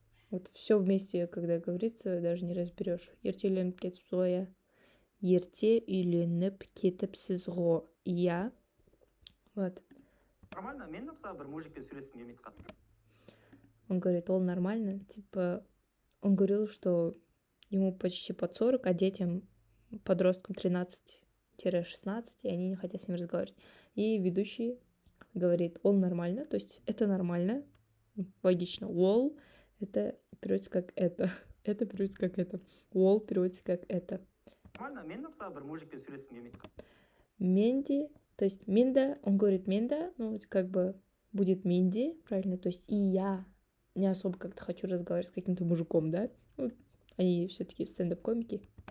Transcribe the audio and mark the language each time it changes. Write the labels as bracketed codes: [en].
[ru] Вот все вместе, когда говорится, даже не разберешь. [kk] Ерте үйленіп кетіпсіз ғой, иә. Ерте үйленіп кетіпсіз ғой, иә. [ru] Вот. [kk] Нормально, мен де мысалы бір мужикпен сөйлескім келмейді қатты. [ru] Он говорит, [kk] ол нормально, [ru] типа, он говорил, что ему почти под 40, а детям, подросткам 13-16, и они не хотят с ним разговаривать. И ведущий говорит, [kk] ол нормально, [ru] то есть это нормально, логично. Ол — это переводится как это, это переводится как это. Ол переводится как это. [kk] Нормально, мен де мысалы бір мужикпен сөйлескім келмейді қатты. [ru] Менди, то есть менда, он говорит менда, ну будет менди, правильно, то есть и я не особо как-то хочу разговаривать с каким-то мужиком, да? Ну, они все-таки стендап-комики.